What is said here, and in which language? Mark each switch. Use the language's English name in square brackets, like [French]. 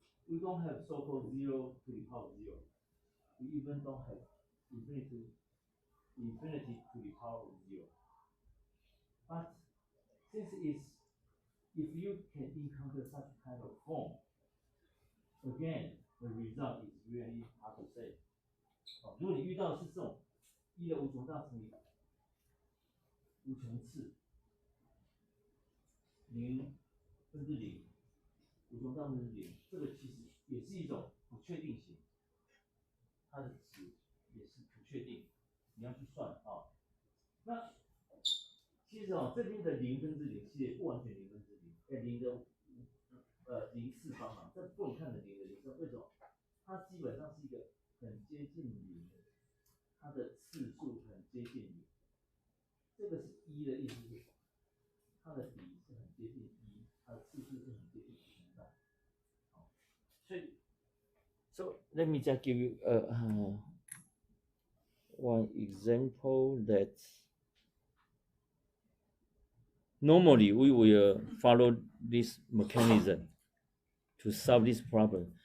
[English] We don't have so-called 0 to the power of 0. We even don't have infinity to the power of 0. But since it's, if you can encounter such kind of form, again, the result is really hard to say. [Chinese] 如果你遇到的是这种一的无穷大乘以无穷次0分之0，无穷大分之0，这个其实也是一种不确定型，它的值也是不确定，你要去算啊。那其实这边的0分之0其实也不完全0分之0，零的0次方嘛，这不能看成0的0次，为什么？它基本上是一个很接近0，它的次数很接近0。这个是1的意思是，它的比是很接近1，它的次数是很接近1的。所以 [English] ，so let me just give you one example that normally we will follow this mechanism to solve this problem.